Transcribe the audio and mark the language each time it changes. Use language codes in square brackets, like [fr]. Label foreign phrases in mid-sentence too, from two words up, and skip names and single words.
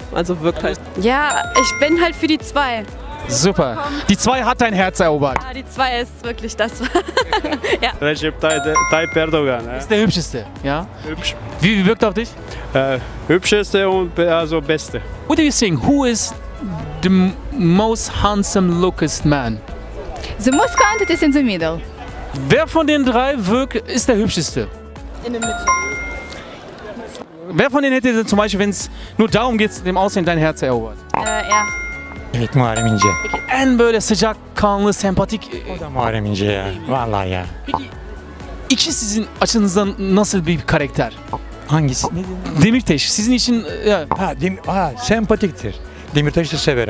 [de] Also wirkt halt. Ja, ich bin halt für die 2. Super. Die 2 hat dein Herz erobert. Ja, die 2 ist wirklich das. Recep Tayyip Erdogan. Ist der hübscheste, ja? Hübsch. Wie wirkt er auf dich? Hübscheste und also beste. [en] What do you think? Who is the most handsome lookest man? The most counted is in the middle. [de] Wer von den 3 ist der hübscheste? In der Mitte. Wer von denen hätte zum Beispiel, wenn es nur darum geht, dem Aussehen dein Herz erobert? Ja. [tr] Evet, Muharrem İnce. Peki en böyle sıcakkanlı, sempatik... O da Muharrem İnce ya. Vallahi ya. Peki iki sizin açınızdan nasıl bir karakter? Hangisi? Ne dedin? Demirtaş sizin için... Ya, Sempatiktir. Demirtaş'ı da severim.